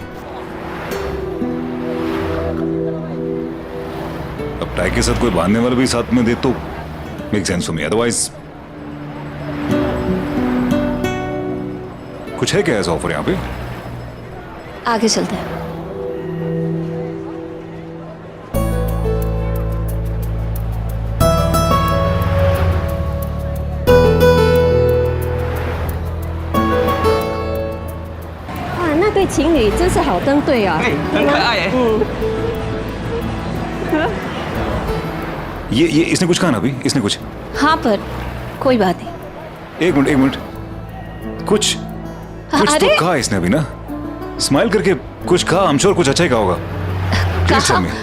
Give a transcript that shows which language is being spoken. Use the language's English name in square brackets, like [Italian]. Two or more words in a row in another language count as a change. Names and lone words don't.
[Hindi] अब टाई के साथ कोई बांधने वाला भी साथ में दे तो [English] make sense for me, [Hindi] अदरवाइज कुछ है क्या ऐसा ऑफर यहाँ पे? आगे चलते हैं। [Chinese] 对情侣真是好登对啊！很可爱 है। [Hindi] ये इसने कुछ कहा ना अभी? इसने कुछ? हाँ, पर कोई बात नहीं। एक मिनट, कुछ अरे? तो कहा इसने अभी ना। स्माइल करके कुछ कहा, [English] I'm sure [Hindi] कुछ अच्छा ही कहा होगा। [English] Please tell me.